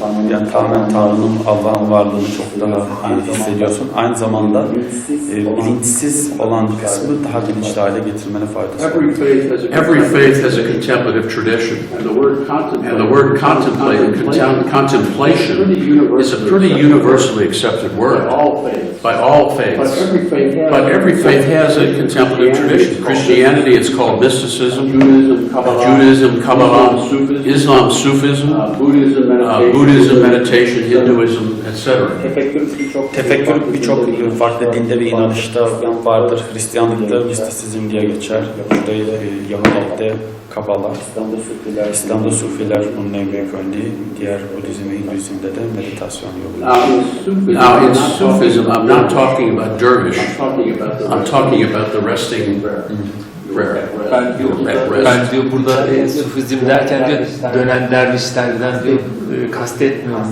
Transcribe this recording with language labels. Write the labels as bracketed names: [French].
[Turkish] Yani tamamen Tanrı'nın, Allah'ın varlığını çok daha hissediyorsun. Aynı zamanda bilinçsiz olan kısmı daha bilinçli hale getirmene faydası var. [English] Every faith has a contemplative tradition, and the word contemplation is a pretty universally accepted word by all faiths. But every faith has a contemplative tradition. Christianity, it's called mysticism. Judaism, Kabbalah, Islam, Sufism, Buddhism, meditation, Hinduism, etc. [Turkish] Tefekkür birçok farklı dinde ve inanışta vardır. Hristiyanlıkta mistisizm diye geçer. Yahudilikte Kabbalah, İslam'da Sufiler bunun en büyük örneği. Diğer Budizm ve Hinduizm'de de meditasyon yolu. [English] Now in Sufism, I'm not talking about dervish. I'm talking about the resting prayer. [Turkish] Ben diyor burada Sufizm derken diyor dönen dervişlerden diyor kastetmiyorum.